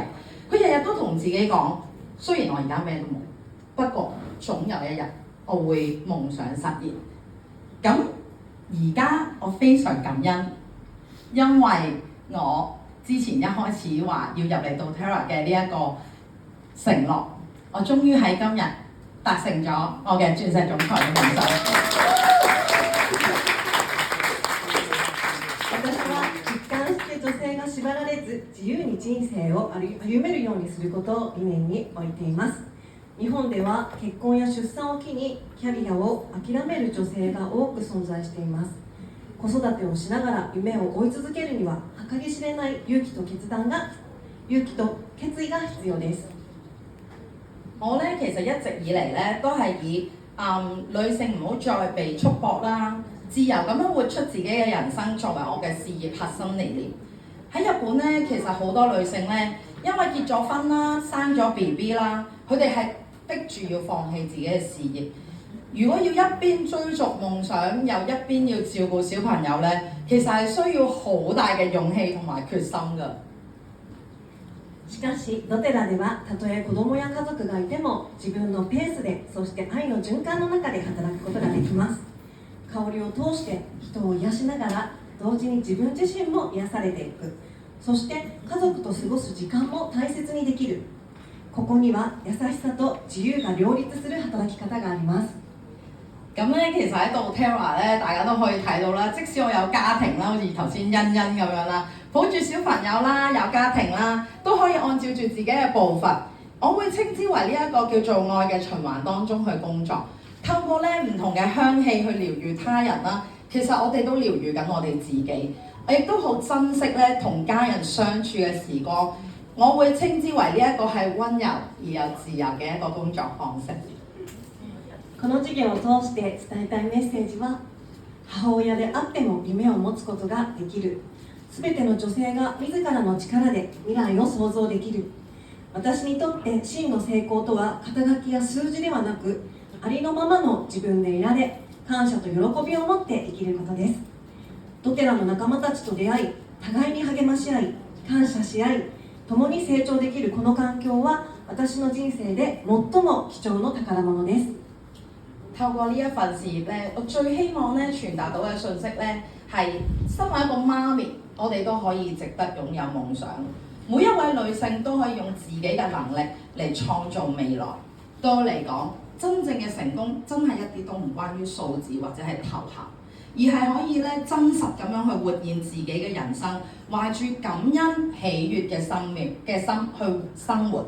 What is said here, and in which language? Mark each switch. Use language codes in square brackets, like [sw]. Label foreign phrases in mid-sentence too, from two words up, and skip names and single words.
[yue] 佢日日都同自己講，雖然我而家咩都冇，不過總有一日我會夢想實現。咁而家我非常感恩，因為我之前一開始話要入嚟到 doTERRA 嘅呢一個承諾，我終於喺今日達成咗我嘅鑽石總裁嘅夢想。 [ja] 私は一貫して女性が縛られず自由に人生を歩めるようにすることを理念に置いています。日本では結婚や出産を機にキャリアを諦める女性が多く存在しています。子育てをしながら夢を追い続けるには計り知れない勇気と決意が必要です。 [yue] 我咧其實一直以嚟咧都係以女性唔好再被束縛啦，自由咁樣活出自己嘅人生作為我嘅事業核心理念。喺日本咧，其實好多女性咧因為結咗婚啦、生咗 BB 啦，佢哋係逼住要放棄自己嘅事業。如果要一邊追逐夢想，又一邊要照顧小朋友咧，其實係需要好大嘅勇氣同埋決心㗎。 [ja] しかしdoTERRAではたとえ子供や家族がいても自分のペースで、そして愛の循環の中で働くことができます。香りを通して人を癒しながら同時に自分自身も癒されていく、そして家族と過ごす時間も大切にできる。ここには優しさと自由が両立する働き方があります。 [yue] 咁咧，其實喺doTERRA咧，大家都可以睇到啦。即使我有家庭啦，好似頭先欣欣咁樣啦，抱住小朋友啦，有家庭啦，都可以按照住自己嘅步伐。我會稱之為呢一個叫做愛嘅循環當中去工作，透過咧唔同嘅香氣去療癒他人啦。其實我哋都療癒緊我哋自己。我亦都好珍惜咧同家人相處嘅時光。我會稱之為呢一個係溫柔而又自由嘅一個工作方式。 [ja] この事業を通して伝えたいメッセージは、母親であっても夢を持つことができる。すべての女性が自らの力で未来を創造できる。私にとって真の成功とは肩書きや数字ではなく、ありのままの自分でいられ、感謝と喜びを持って生きることです。doTERRAの仲間たちと出会い、互いに励まし合い、感謝し合い、共に成長できるこの環境は私の人生で最も貴重の寶物です。 [yue] 透過呢一份事業咧，我最希望咧傳達到嘅訊息咧係，身為一個媽咪，我哋都可以值得擁有夢想。每一位女性都可以用自己嘅能力嚟創造未來。對我嚟講，真正嘅成功真係一啲都唔關於數字或者係頭銜，而係可以咧真實咁樣去活現自己嘅人生，懷住感恩喜悅嘅心去生活。